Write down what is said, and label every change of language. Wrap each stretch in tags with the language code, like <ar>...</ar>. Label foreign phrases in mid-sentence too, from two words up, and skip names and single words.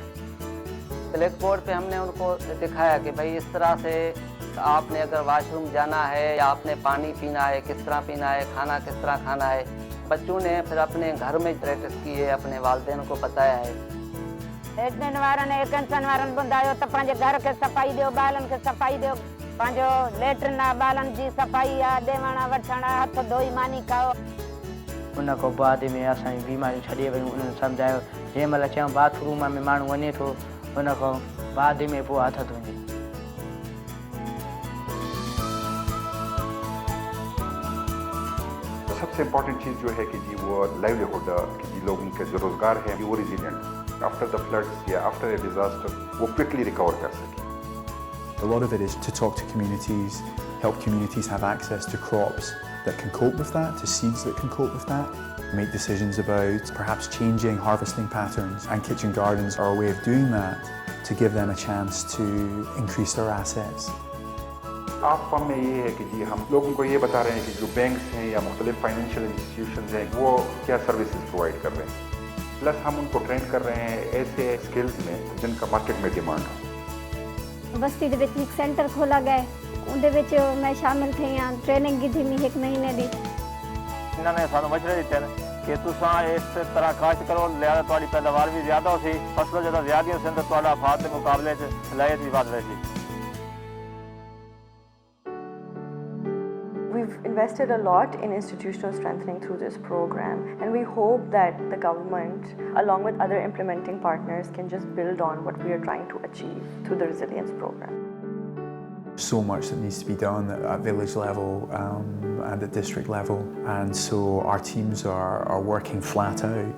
<en>black board</en> <ur>پے ہم نے ان کو دکھایا کہ بھائی اس طرح سے آپ نے اگر واش روم جانا ہے یا آپ نے پانی پینا ہے کس طرح پینا ہے، کھانا کس طرح کھانا ہے. بچوں نے پھر اپنے گھر میں پریکٹس کی ہے، اپنے والدین کو بتایا ہے.</ur> <sd>एक्सीडेंट वारनि कैंसर वारनि ॿुधायो त पंहिंजे घर खे सफ़ाई ॾियो, ॿारनि खे सफ़ाई ॾियो, पंहिंजो लेट्रिन आहे ॿारनि जी सफ़ाई आहे, ॾेवण वठण, हथ धोई मानी खाओ। उन खां बाद में असांजी बीमारियूं छॾे वियूं। उन्हनि सम्झायो जंहिं महिल चयूं बाथरूम में माण्हू वञे थो उन खां बाद में पोइ हथ धोइजे।</sd> <ur>سب سے امپورٹنٹ چیز جو ہے کہ جی وہ لائیولی ہڈ کہ جی لوگوں کے جو روزگار ہے وہ</ur> <en>resilient after the floods</en> <ur>یا</ur> <en>after a disaster</en> <ur>وہ</ur> <en>quickly recover</en> <ur>کر سکے.</ur> <en>A lot of it is to talk to communities, help communities have access to crops that can cope with that, to seeds that can cope with that, make decisions about perhaps changing harvesting patterns, and kitchen gardens are a way of doing that to give them a chance to increase their assets.</en> <ur>آپ فارم میں یہ ہے کہ جی ہم لوگوں کو یہ بتا رہے ہیں کہ جو بینکس ہیں یا مختلف</ur> <en>financial institutions</en> <ur>ہیں وہ کیا</ur> <en>services provide</en> <ur>کر رہے ہیں، پلس ہم ان کو ٹرین کر رہے ہیں ایسے سکلز میں جن کا مارکیٹ میں ڈیمانڈ ہو.</ur> <pa>بستی دے وچ ایک سینٹر کھولا گیا اوندے وچ میں شامل تھی ہاں، ٹریننگ کی تھی 1 مہینے دی. انہوں نے سانوں مشورے دتے کہ تسا اس طرح کاشت کرو لہٰذا تمہاری پیداوار بھی زیادہ ہو سی، فصلوں زیادہ زیادہ ہو سی تو تمہارا فائدے کے مقابلے چ صلاحیت بھی بڑھ رہی سی.</pa> <en>We've invested a lot in institutional strengthening through this program, and we hope that the government, along with other implementing partners, can just build on what we are trying to achieve through the resilience program. So much that needs to be done at village level and at district level, and so our teams are working flat out.</en>